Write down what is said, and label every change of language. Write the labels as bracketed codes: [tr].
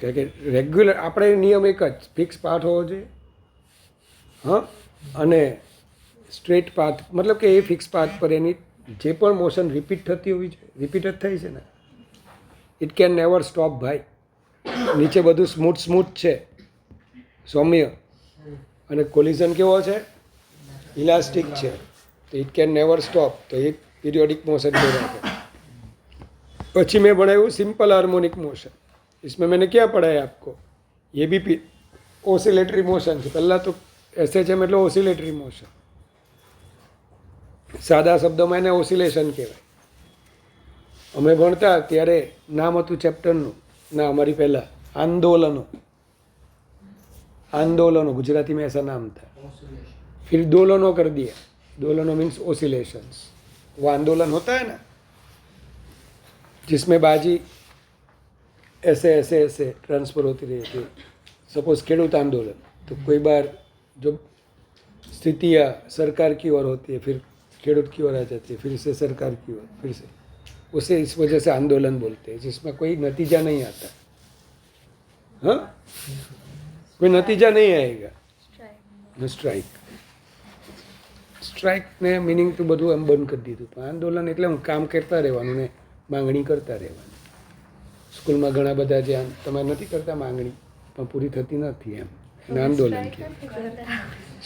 [gu] કારણ કે રેગ્યુલર આપણે નિયમ એક જ, ફિક્સ પાથ હોવો જોઈએ, હા, અને સ્ટ્રેટ પાથ, મતલબ કે એ ફિક્સ પાથ પર એની જે પણ મોશન રિપીટ થતી હોવી જોઈએ, રિપીટ જ થઈ છે ને. [en] it can never stop [gu] ભાઈ. નીચે બધું સ્મૂથ છે, સૌમ્ય, અને કોલિઝન કેવો છે? ઇલાસ્ટિક છે. [en] तो it can never stop. [hi] तो ये पीरियोडिक मोशन कहलाता है। પછી मैं बनाया सिंपल हार्मोनिक मोशन। इसमें मैंने क्या पढ़ाया आपको? ये भी ओसिलेटरी मोशन है। पहला तो ऐसे है मतलब ओसिलेटरी मोशन, सादा शब्दों में [gu] એને ઓસિલેશન કહેવાય। અમે ભણતા ત્યારે નામ હતું ચેપ્ટરનું, ના [hi] हमारी पहला आंदोलनों, आंदोलनों गुजराती में ऐसा नाम था, फिर दोलनों कर दिया। दोलनों मीन्स ओसिलेशंस। वो आंदोलन होता है ना जिसमें बाजी ऐसे ऐसे ऐसे ट्रांसफर होती रहती है। सपोज खेडूत आंदोलन, तो कोई बार जो स्थितियाँ सरकार की ओर होती है, फिर खेडूत की ओर आ जाती है, फिर से सरकार की ओर, फिर से, उसे इस वजह से आंदोलन बोलते हैं, जिसमें कोई नतीजा नहीं आता। हाँ, कोई नतीजा नहीं आएगा। [gu] स्ट्राइक, સ્ટ્રાઇકને મિનિંગ તો બધું એમ બંધ કરી દીધું, પણ આંદોલન એટલે હું કામ કરતા રહેવાનું ને માંગણી કરતા રહેવાની। સ્કૂલમાં ઘણા બધા જે તમે નથી કરતા માંગણી, પણ પૂરી થતી નથી, એમ એને આંદોલન કહેવાય।